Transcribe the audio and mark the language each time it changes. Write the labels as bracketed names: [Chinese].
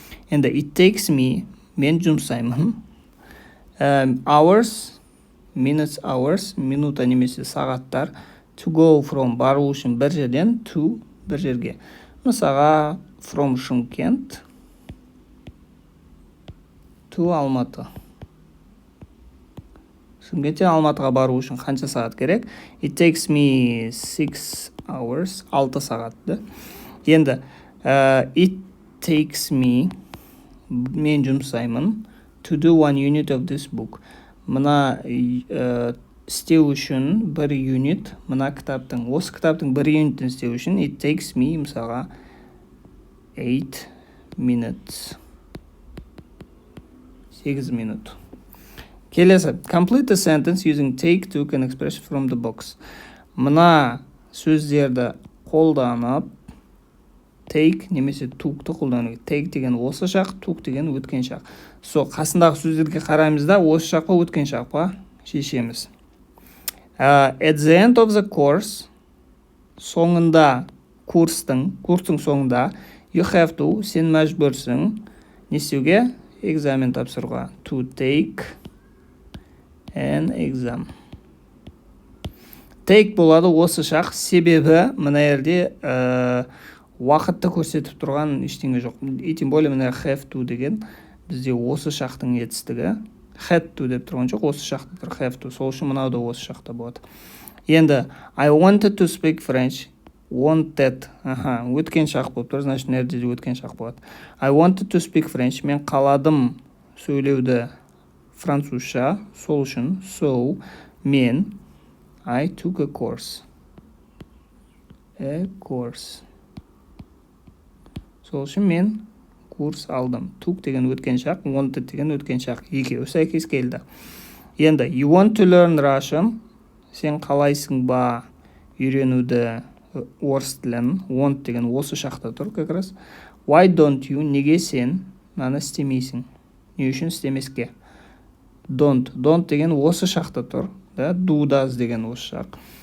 [Kazakh] Енді [English] it takes me, [Kazakh] мен жұмсаймын, [English] hours, minutes, hours, [Kazakh] минута немесе сағаттар, [English] to go from, [Kazakh] бару үшін бір жерден, to, бір жерге. Мысаға, from Шымкент to Алматы. Шымкенттен Алматыға бару үшін қанша сағат керек? [English] It takes me 6 hours, [Kazakh] 6 сағатты. [English] Енді, it takes me, [Kazakh] мен жұмсаймын, [English] to do 1 unit of this book. [Kazakh] Мына істеу үшін бір юнит, мына кітаптың, осы кітаптың бір юнитін істеу үшін [English] it takes me, [Kazakh] мысалға, [English] 8 minutes. [Kazakh] 8 минут. [English] Келесі, complete the sentence using take, took an expression from the box. [Kazakh] Мына сөздерді қолданып, take немесе took'ты қолдану. Take деген осы шақ, took деген өткен шақ. Қасындағы сөздерге қараймыз да, осы шақ па, өткен шақ па шешеміз. [English] At the end of the course, [Kazakh] соңында, курстың соңында, [English] you have to, [Kazakh] сен мәжбүрсің, не істеуге? Экзамен тапсыруға. [English] To take an exam. [Kazakh] Take болады осы шақ, себебі мына жерде уақытты көрсетіп тұрған ештеңе жоқ. [Russian] И тем более [Kazakh] мына have to деген бізде осы шақтың етістігі. Had to деп тұрған жоқ, осы шақты тұр, have to. Сол үшін мынау да осы шақта болады. [English] Енді, I wanted to speak French. Wanted. [Kazakh] Өткен шақ болып тұр, [Russian] значит, [Kazakh] мына жерде өткен шақ болады. [English] I wanted to speak French. [Kazakh] Мен қаладым сөйлеуді французша, сол үшін. [English] So, мен, I took a course. A course. [Kazakh] Сол үшін мен курс алдым. Took деген өткен шақ, wanted деген өткен шақ. Екеуі сәйкес келді. [English] Енді, you want to learn Russian. [Kazakh] Сен қалайсың ба үйренуді орыс тілін. Want деген осы шақта тұр, [Russian] как раз. [English] Why don't you? [Kazakh] Неге сен мынаны істемейсің? Не үшін істемеске? Don't деген осы шақта тұр. Do does деген осы шақ.